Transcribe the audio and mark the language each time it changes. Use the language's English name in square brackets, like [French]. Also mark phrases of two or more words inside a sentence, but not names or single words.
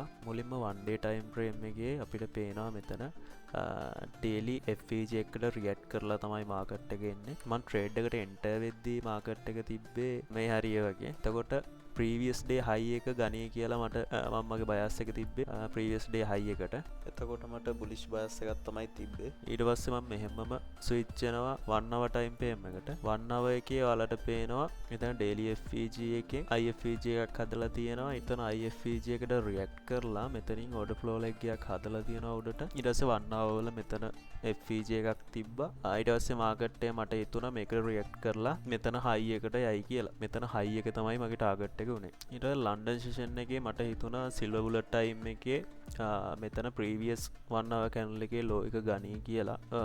[Sinhala] මුලින්ම [English] 1 day time frame [Sinhala] එකේ අපිට පේනවා මෙතන [English] daily FVG [Sinhala] එකට රියැක්ට් කරලා තමයි මාකට් එක එන්නේ. මම ට්‍රේඩ් එකට එන්ටර් වෙද්දී මාකට් එක තිබ්බේ මේ හරිය වගේ. එතකොට [English] previous day high [Sinhala] එක ගනී කියලා මට මම මගේ බයස් එක තිබ්බේ [English] previous day high [Sinhala] එකට. එතකොට මට [English] bullish bias [Sinhala] එකක් තමයි තිබ්බේ. ඊට පස්සේ මම මෙහෙමම ස්විච් වෙනවා [English] 1 hour time frame [Sinhala] එකට. 1 hour එකේ ඔයාලට පේනවා මෙතන [English] daily FVG [Sinhala] එකෙන් IFVG එකක් හදලා තියෙනවා. එතන IFVG එකට රියැක්ට් කරලා මෙතනින් [English] order flow leg [Sinhala] එකක් හදලා තියෙනවා උඩට. ඊට පස්සේ 1 hour වල මෙතන FVG එකක් තිබ්බා. ඊට පස්සේ මාකට් එක මට හිතුණා මේකට රියැක්ට් කරලා මෙතන හයි එකට යයි කියලා. මෙතන හයි එක තමයි මගේ ටාගට් එක උනේ. ඊට [English] London session [Sinhala] එකේ මට හිතුණා [English] silver bullet time [Sinhala] එකේ මෙතන [English] previous 1 hour candle [Sinhala] එකේ ලෝ එක ගනී කියලා.